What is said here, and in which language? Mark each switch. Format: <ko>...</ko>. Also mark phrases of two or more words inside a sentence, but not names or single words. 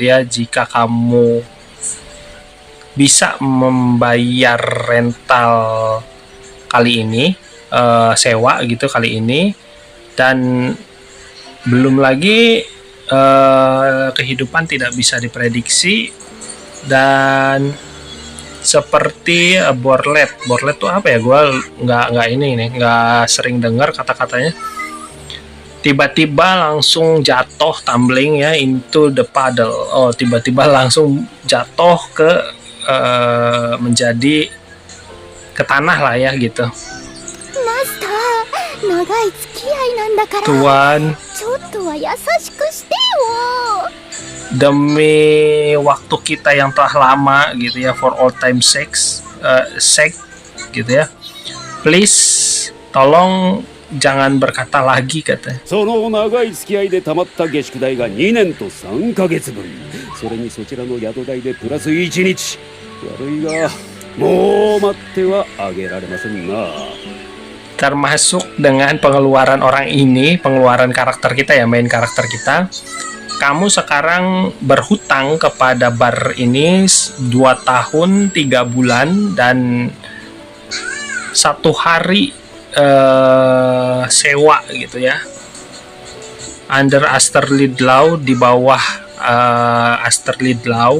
<id>ya, jika kamu bisa membayar rental kali ini, sewa gitu kali ini, dan belum lagi kehidupan tidak bisa diprediksi, dan seperti Borlet tuh apa ya, gue nggak sering dengar kata-katanya. Tiba-tiba langsung jatuh tumbling ya</id> <en>into the puddle.</en> <id>Oh, tiba-tiba langsung jatuh ke menjadi ke tanah lah ya gitu.</id> <ja>マスター、長い付き合いなんだから、</ja> <id>Tuan,</id> <ja>ちょっとは優しくしてよ。</ja> <id>demi waktu kita yang telah lama gitu ya,</id> <en>for all time sake</en> <id>gitu ya, please tolong jangan berkata lagi katanya.</id> <ja>その長い付き合いでたまった下宿代が2年と3ヶ月分、それにそちらの宿代でプラス1日。悪いがもう待ってはあげられませんな。</ja> <id>Termasuk dengan pengeluaran orang ini, pengeluaran karakter kita ya, main karakter kita. Kamu sekarang berhutang kepada bar ini 2 tahun 3 bulan dan 1 hari sewa gitu ya, under Asterlid Law, di bawah Asterlid Law.</id>